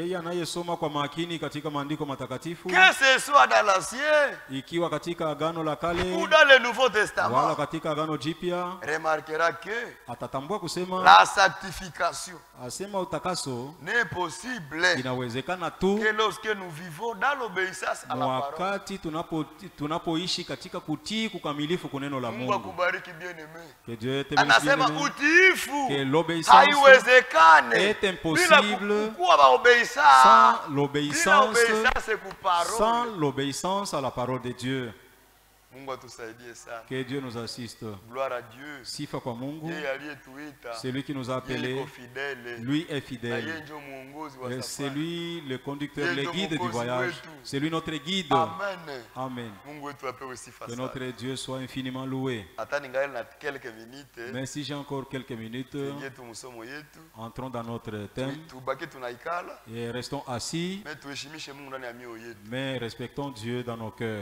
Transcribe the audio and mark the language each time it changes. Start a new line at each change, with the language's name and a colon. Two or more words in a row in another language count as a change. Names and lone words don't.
French: Que ce soit dans l'Ancien ou dans le Nouveau Testament, remarquera que la sanctification n'est possible que lorsque nous vivons dans l'obéissance à la parole.
Swahili: Mungu akubariki bien-aimé.
French: Que Dieu te bénisse. Que l'obéissance est impossible sans l'obéissance à la parole de Dieu. Que Dieu nous assiste. Gloire à Dieu.
Swahili: Sifa kwa Mungu.
French: C'est lui qui nous a appelés. Lui est fidèle. C'est lui le conducteur, le guide du voyage. C'est lui notre guide. Amen. Que notre Dieu soit infiniment loué. Mais si j'ai encore quelques minutes, entrons dans notre thème et restons assis, mais respectons Dieu dans nos cœurs.